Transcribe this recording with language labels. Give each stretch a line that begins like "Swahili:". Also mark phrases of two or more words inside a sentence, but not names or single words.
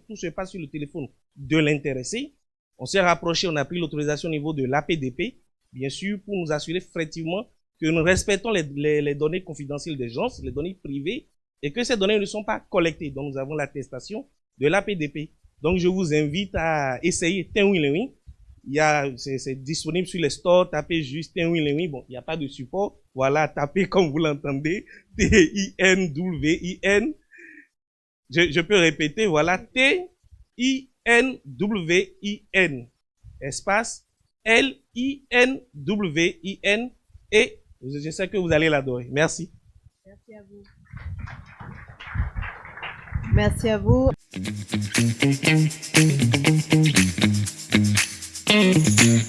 French: Tout se passe sur le téléphone de l'intéressé. On s'est rapproché, on a pris l'autorisation au niveau de l'APDP, bien sûr, pour nous assurer effectivement que nous respectons les données confidentielles des gens, les données privées, et que ces données ne sont pas collectées. Donc, nous avons l'attestation de l'APDP. Donc, je vous invite à essayer Tenwin. C'est disponible sur les stores, tapez juste Tenwin. Bon, il n'y a pas de support. Voilà, tapez comme vous l'entendez. T-I-N-W-I-N. Je peux répéter, voilà, T-I-N-W-I-N. Espace L-I-N-W-I-N. Et je sais que vous allez l'adorer. Merci. Merci à vous. Merci à vous.